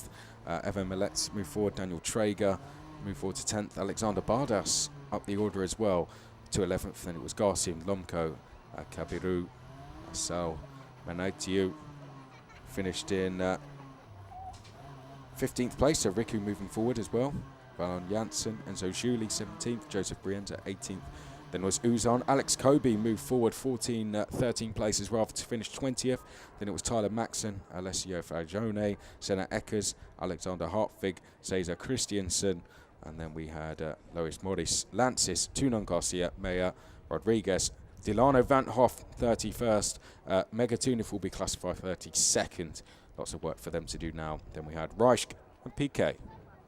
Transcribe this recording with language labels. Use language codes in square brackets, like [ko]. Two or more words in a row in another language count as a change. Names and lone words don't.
[en] Evan Millet's moved forward, Daniel Traeger moved forward to 10th, Alexander Bardas up the order as well to 11th, then it was Garcia Lomko, Kabiru, Sal Manaitiu finished in 15th place, so Riku moving forward as well. Valon Janssen, Enzo Juli 17th, Joseph Brienza 18th. Then was Uzan. Alex Kobe moved forward 13 places rather to finish 20th. Then it was Tyler Maxson, Alessio Fagione, Senna Eckers, Alexander Hartwig, Cesar Christiansen. And then we had Lois Morris, Lancis, Tunon Garcia, Meyer, Rodriguez, Delano Van Hoff 31st. Mega Tunif will be classified 32nd. Lots of work for them to do now. Then we had Reisch and PK.